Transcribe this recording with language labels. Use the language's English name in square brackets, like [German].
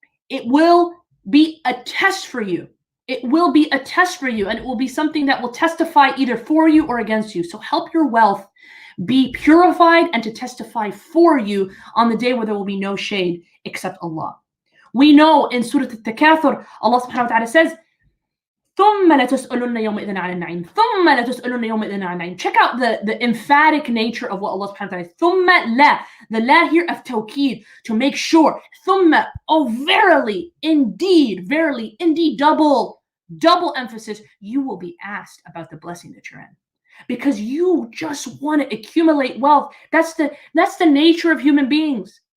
[English] It will be a test for you. It will be a test for you, and it will be something that will testify either for you or against you. So help your wealth be purified and to testify for you on the day where there will be no shade except Allah. We know in Surah Al-Takathur, Allah subhanahu wa ta'ala says, [Arabic] ثم لتسألن يومئذ عن النعيم. ثم لتسألن يومئذ عن النعيم. [English] Check out the emphatic nature of what Allah subhanahu wa ta'ala is. ثم لا. The la here of tawkeed, to make sure. ثم, oh verily, indeed, verily, indeed, double emphasis, you will be asked about the blessing that you're in. Because you just want to accumulate wealth. That's the nature of human beings.